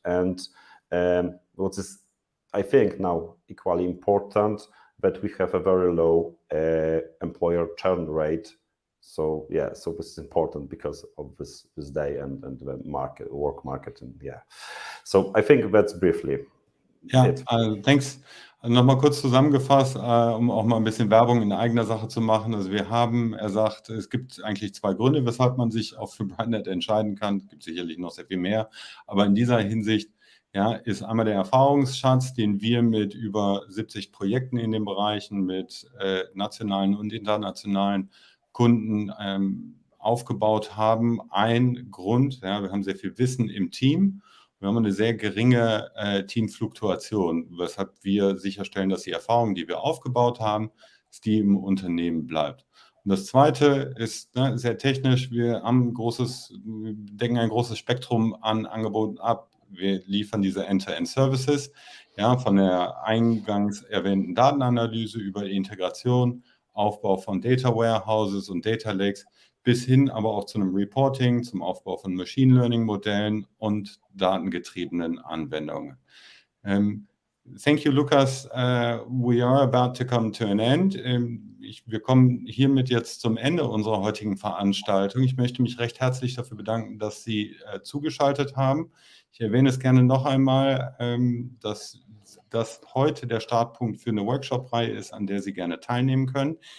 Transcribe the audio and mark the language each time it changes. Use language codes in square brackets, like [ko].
[en] And what is, I think, now equally important, that we have a very low employer churn rate. So yeah, so this is important because of this day and the work market, and yeah. So I think that's briefly it. Thanks. [de] Nochmal kurz zusammengefasst, um auch mal ein bisschen Werbung in eigener Sache zu machen. Also er sagt, es gibt eigentlich 2 Gründe, weshalb man sich auch für Britenet entscheiden kann. Es gibt sicherlich noch sehr viel mehr, aber in dieser Hinsicht ist einmal der Erfahrungsschatz, den wir mit über 70 Projekten in den Bereichen mit nationalen und internationalen Kunden aufgebaut haben. Ein Grund, wir haben sehr viel Wissen im Team, wir haben eine sehr geringe Teamfluktuation, weshalb wir sicherstellen, dass die Erfahrung, die wir aufgebaut haben, dass die im Unternehmen bleibt. Und das Zweite ist sehr technisch, wir decken ein großes Spektrum an Angeboten ab. Wir liefern diese End-to-End-Services, von der eingangs erwähnten Datenanalyse über die Integration, Aufbau von Data Warehouses und Data Lakes bis hin aber auch zu einem Reporting, zum Aufbau von Machine Learning Modellen und datengetriebenen Anwendungen. [en] Thank you, Lukas. We are about to come to an end. [de] Wir kommen hiermit jetzt zum Ende unserer heutigen Veranstaltung. Ich möchte mich recht herzlich dafür bedanken, dass Sie zugeschaltet haben. Ich erwähne es gerne noch einmal, dass das heute der Startpunkt für eine Workshop-Reihe ist, an der Sie gerne teilnehmen können.